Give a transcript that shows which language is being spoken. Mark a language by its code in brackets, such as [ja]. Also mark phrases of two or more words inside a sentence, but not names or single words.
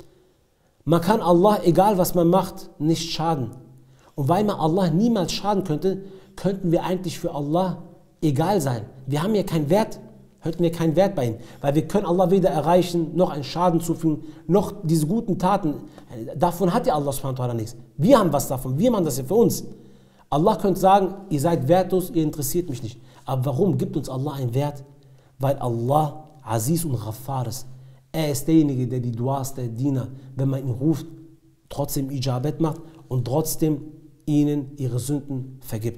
[de] Man kann Allah, egal was man macht, nicht schaden. Und weil man Allah niemals schaden könnte, könnten wir eigentlich für Allah egal sein. Wir haben ja keinen Wert. hätten wir keinen Wert bei ihm. Weil wir können Allah weder erreichen, noch einen Schaden zufügen, noch diese guten Taten. Davon hat ja Allah [ar] سبحانه وتعالى [de] nichts. Wir haben was davon, wir machen das ja für uns. Allah könnte sagen, ihr seid wertlos, ihr interessiert mich nicht. Aber warum gibt uns Allah einen Wert? Weil Allah Aziz und Ghaffar ist. Er ist derjenige, der die Duas der Diener, wenn man ihn ruft, trotzdem Ijabet macht und trotzdem ihnen ihre Sünden vergibt.